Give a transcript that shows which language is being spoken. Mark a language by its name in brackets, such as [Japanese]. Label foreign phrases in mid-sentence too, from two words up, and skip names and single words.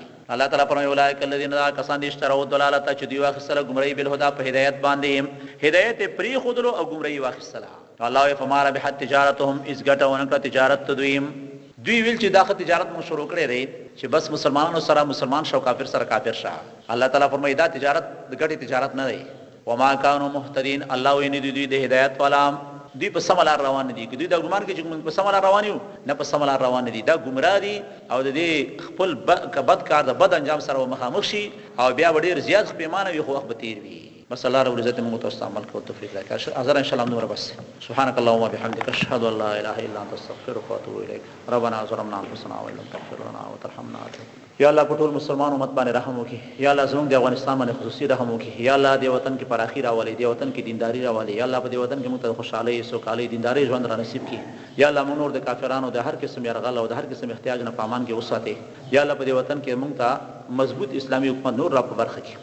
[Pashto] الله تعالی فرمایي [Arabic] اولئک الذین [Pashto] کسان دي [Arabic] اشتروا الضلاله [Pashto] چې دوی واخیستله ګمراهي بالهدى په هدایت باندې، هدایت پری خودلو او ګمراهي واخیستله. [Arabic] الله فمار به تجارتهم [Pashto] از ګټونه تجارت دوی ویل چې داخه تجارت مو شروع کړی دی چې بس مسلمانانو سره مسلمان شو کافر سره کافر شه. الله تعالی فرمایي دا تجارت د ګټي تجارت نه دی. [Arabic] وما كانوا مهتدين، [Pashto] الله ویني دوی د هدایت والا دوی په سم لار روان دي. دوی دا ګمان کوي چې په سم لار روان یو، نه په سم لار روان دي، دا ګمراه دي او د دې خپل بد کار د بد انجام سره مخامخ شي او بیا ډیر زیات پیمانه وي خو وخت به تیر وي. بس الله رب العزت موږ ته استعمال کوو توفیق راکړي. حاضر [Arabic] ان شاء الله [Pashto] نور بس. [Arabic] سبحانك اللهم وبحمدك اشهد ان لا اله الا انت استغفرك واتوب اليك. ربنا ظلمنا انفسنا وان لم تغفر لنا وترحمنا. [Pashto] یا الله په ټول مسلمان امت باندې رحم وکړي. یا الله زموږ د افغانستان باندې خصوصي رحم وکړي. یا الله د وطن کې پراخي راولي، د وطن کې دینداری راولي. یا الله په دې وطن کې موږ ته خوشحالي، سوکالي، دینداری ژوند را نصیب کړي. یا الله موږ نور د کافرانو د هر قسم يرغل او د هر قسم احتیاج نه پامان کې وساتي. یا الله په دې وطن کې موږ ته مضبوط اسلامي حکومت نور را په برخه کړي.